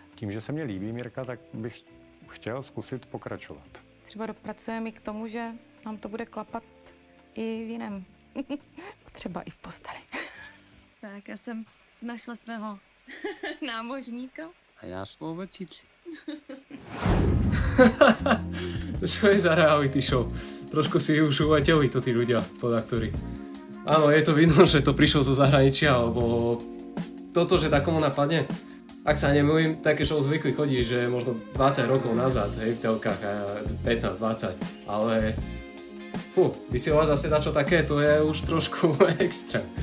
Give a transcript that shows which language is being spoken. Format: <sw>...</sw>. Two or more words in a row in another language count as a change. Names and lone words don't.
<cs>Tím, že se mně líbí Mirka, tak bych chtěl zkusit pokračovat. Třeba dopracujeme i k tomu, že nám to bude klapat i v jiném. Třeba i v posteli. Tak, já jsem našla svého námořníka. A já svou vecici.</cs> <sk>To čo je za reality show? Trošku si už uleteli to tí ľudia, podaktori. Áno, je to vidno, že to prišlo zo zahraničia, alebo toto, že takomu napadne. Ak sa nemýlim, také show zvykli chodiť, že možno 20 rokov nazad, hej, v telkách, 15-20, ale vysielať zase dačo také, to je už trošku extra.</sk>